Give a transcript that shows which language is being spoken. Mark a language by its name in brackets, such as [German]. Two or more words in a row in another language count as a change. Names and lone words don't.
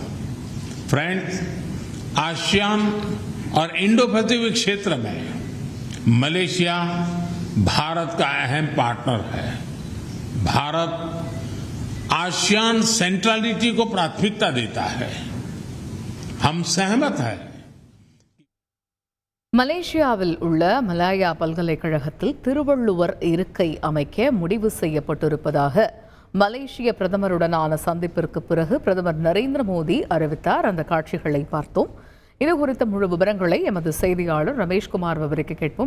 [Hindi] फ्रेंड्स, आसियान और इंडो पैसिफिक क्षेत्र में मलेशिया भारत का अहम पार्टनर है. भारत आसियान सेंट्रलिटी को प्राथमिकता देता है. हम सहमत हैं. [Tamil] மலேசியாவில் உள்ள மலாயா பல்கலைக்கழகத்தில் திருவள்ளுவர் இருக்கை அமைக்க முடிவு செய்யப்பட்டிருப்பதாக மலேசிய பிரதமருடனான சந்திப்பிற்கு பிறகு பிரதமர் நரேந்திர மோடி அறிவித்தார். அந்த காட்சிகளை பார்த்தோம். இது குறித்த முழு விவரங்களை எமது செய்தியாளர் ரமேஷ்குமார் விவரிக்க கேட்போம்.